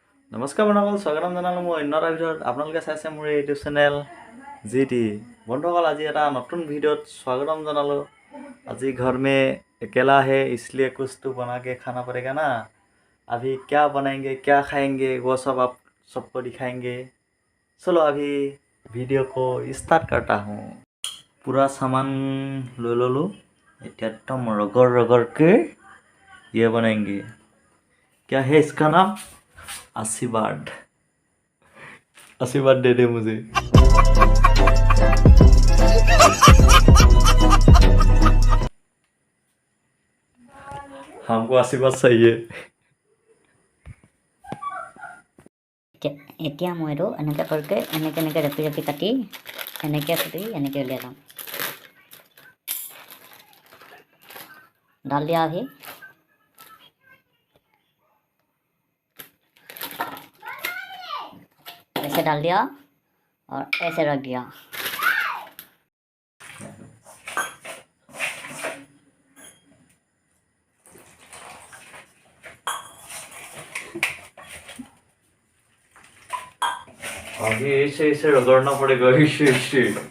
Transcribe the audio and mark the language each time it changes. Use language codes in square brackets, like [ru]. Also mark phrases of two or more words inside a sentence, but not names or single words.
[as] নমস্কাৰ বন্ধুসকল, স্বাগতম জনালোঁ মোৰ অন্য এটা ভিডিঅ'ত। আপোনালোকে চাইছে মোৰ [en] YouTube channel [as] GT। বন্ধুসকল, আজি এটা নতুন ভিডিঅ'ত স্বাগতম জনালোঁ। [hi] আজি घर में अकेला है इसलिए कुछ तो बना के खाना पड़ेगा ना। अभी क्या बनाएंगे, क्या खाएंगे, वो सब आप सबको दिखाएंगे। चलो अभी वीडियो को स्टार्ट करता हूँ। पूरा सामान ले लो, एकदम रगड़ रगड़ के ये बनाएंगे। क्या है इसका नाम? आशीर्वाद। आशीर्वाद दे दे मुझे। हमको आशीर्वाद चाहिए। [as] এতিয়া মই এইটো এনেকৈ কৰিকে এনেকৈ জাপি জাপি কাটি এনেকৈ কুটি এনেকৈ উলিয়াই লওঁ। [hi] डाल दिया अभी। ऐसे डाल दिया और ऐसे रख दिया। आगे ऐसे रगड़ना पड़ेगा, ऐसे।